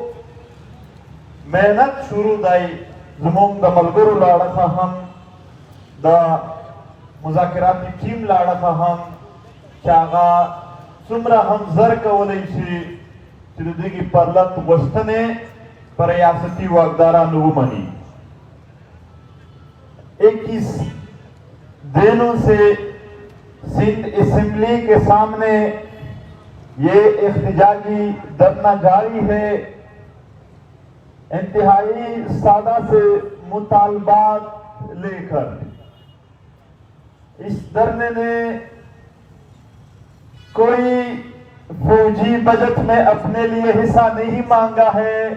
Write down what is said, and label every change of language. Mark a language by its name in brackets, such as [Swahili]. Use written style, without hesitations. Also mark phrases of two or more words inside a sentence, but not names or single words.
[Pashto] محنت شروع دی زموږ د ملګرو له اړخه هم د مذاکراتي ټیم له اړخه هم چې هغه څومره هم زر کولی شي چې د دغې پرلت غوښتنې په ریاستي واکدارانو ومني [Urdu] 21 دنوں سے سندھ اسمبلی کے سامنے یہ احتجاجی دھرنا جاری ہے انتہائی سادہ سے مطالبات لے کر اس دھرنے نے کوئی فوجی بجٹ میں اپنے لیے حصہ نہیں مانگا ہے